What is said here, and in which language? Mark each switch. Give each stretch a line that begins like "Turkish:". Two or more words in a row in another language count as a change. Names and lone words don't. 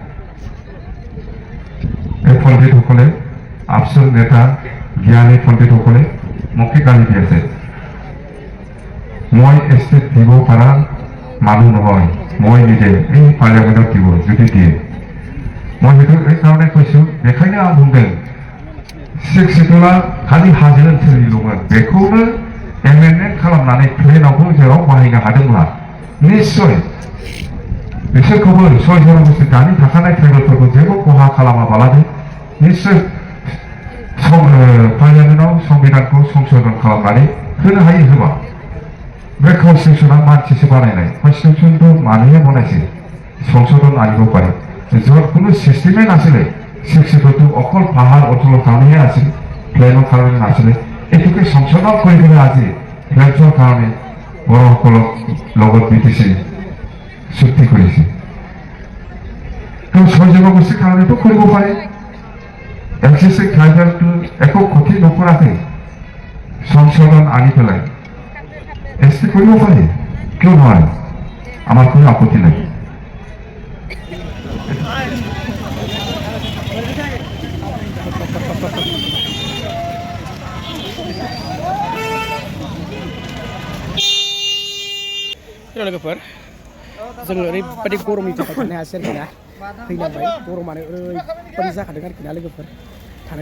Assamese: এই পণ্ডিতসকলে আপচুৰ নেতা জ্ঞানী পণ্ডিতসকলে মোকে গালি দি আছে মই এছটি দিব পৰা মানুহ নহয় মই নিজে এই পাৰ্লিয়ামেণ্টত দিব যদি দিয়ে মই সেইটো এইকাৰণে কৈছোঁ
Bodo: बेखायनो आं बुंदों
English: six schedule
Bodo: खालि हाजो ओनसोलनिल'मोन बेखौनो एमेन्डमेन्ट खालामनानै प्लेनावबो जेराव बाहायनो हादोंब्ला निश्चय बिसोरखौबो 6 जनगोष्ठी दानि थाखानाय ट्राइबेलफोरखौ जेबो खहा खालामाबालानो निश्चय पार्लियामेन्टआव संबिधानखौ संशोधन खालामनानै होनो हायो होबा बे कनस्टिटिउसना मानसिसो बानायनाय कनस्टिटिउसनखौ
Assamese: মানুহে বনাইছে সংশোধন আনিব পাৰে য'ত কোনো চিষ্টেমে নাছিলে শিক্ষিতটো অকল পাহাৰ অঞ্চলৰ কাৰণেহে আছিল প্লেনৰ কাৰণে নাছিলে এইটোকে সংশোধন কৰি পেলাই আজি ফ্লেটৰ কাৰণে বড়োসকলক লগত বিটিছি চুক্তি কৰিছে তো 6 জনগোষ্ঠীৰ কাৰণেতো কৰিব পাৰে এক্সিষ্টিং ট্ৰাইবেলটো একো ক্ষতি নকৰাকৈ সংশোধন আনি পেলাই এছটি কৰিব পাৰে কিয় নোৱাৰে আমাৰ কোনো আপত্তি নাই
Bodo: लोगोफोर जोङो ओरैबायदि गरमनि थाखाय थानो हायासै आरोखि ना फैलांबाय गरमानो ओरैबायदि जाखादों आरोखि ना लोगोफोर थानो